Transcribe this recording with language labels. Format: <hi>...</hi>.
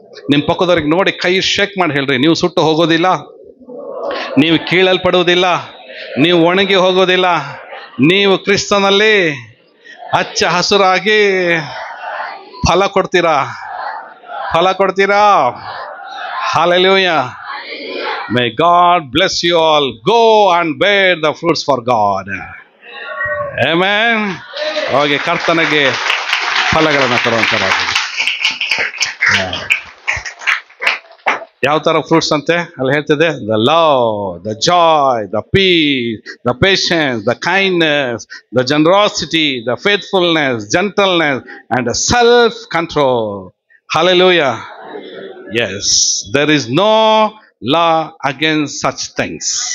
<kn>ನಿಮ್ಮ ಪಕ್ಕದವ್ರಿಗೆ ನೋಡಿ ಕೈ ಶೇಕ್ ಮಾಡಿ ಹೇಳ್ರಿ, ನೀವು ಸುಟ್ಟು ಹೋಗೋದಿಲ್ಲ, ನೀವು ಕೀಳಲ್ಪಡುವುದಿಲ್ಲ, ನೀವು ಒಣಗಿ ಹೋಗೋದಿಲ್ಲ, ನೀವು ಕ್ರಿಸ್ತನಲ್ಲಿ ಹಚ್ಚ ಹಸುರಾಗಿ ಫಲ ಕೊಡ್ತೀರಾ, ಫಲ ಕೊಡ್ತೀರಾ.</kn> <en>Hallelujah. May God bless you all. Go and bear the fruits for God. Amen.</en> <kn>ಹೋಗಿ ಕರ್ತನಿಗೆ ಫಲಗಳನ್ನು ಕೊಡುವಂತರಾಗಿ. ಯಾವ ತರ ಫ್ರೂಟ್ಸ್ ಅಂತೆ ಅಲ್ಲಿ ಹೇಳ್ತಿದೆ?</kn> <en>The love, the joy, the peace, the patience, the kindness, the generosity, the faithfulness, gentleness and the self control. Hallelujah. Yes, there is no law against such things.</en>